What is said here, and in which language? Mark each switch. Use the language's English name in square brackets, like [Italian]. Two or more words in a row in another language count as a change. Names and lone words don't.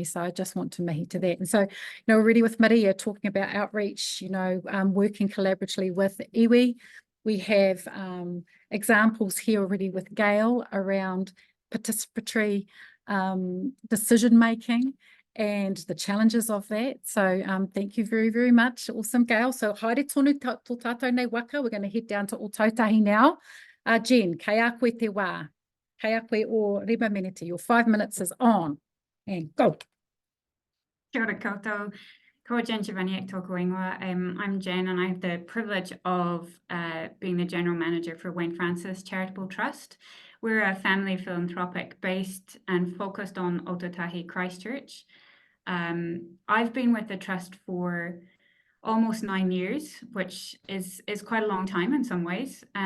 [English] So I just want to mihi to that. And so, you know, already with Maria talking about outreach, you know, working collaboratively with iwi, we have examples here already with Gael around participatory decision making and the challenges of that. So thank you very, very much. Awesome, Gail. [Māori] So haere tonu tō tātou nei waka. [English] We're going to head down to Ōtautahi now. [Māori] Jen, kei a koe te wā. Kei a koe o Reba Meneti. [English] Your 5 minutes is on. And go. [Māori] Kia ora koutou. Ko Jenn Chowaniec tōku ingoa. [English] I'm Jen, and I have the privilege of being the General Manager for Wayne Francis Charitable Trust. We're a family philanthropic based and focused on Ōtautahi Christchurch. I've been with the Trust for almost 9 years, which is quite a long time in some ways.